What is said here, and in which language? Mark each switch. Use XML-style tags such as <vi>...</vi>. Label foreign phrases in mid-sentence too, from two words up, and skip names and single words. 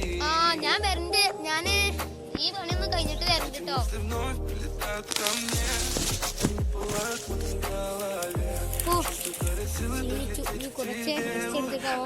<ml>ഞാൻ വരണ്ട്. ഞാന് ഈ പണിയൊന്ന് കഴിഞ്ഞിട്ട് വരണ്ട് കേട്ടോ.</ml> <ru>Вновь прилетают ко мне, не пылают в голове.</ru> <ml>കുറച്ച് എടുത്തിട്ടാവോ.</ml>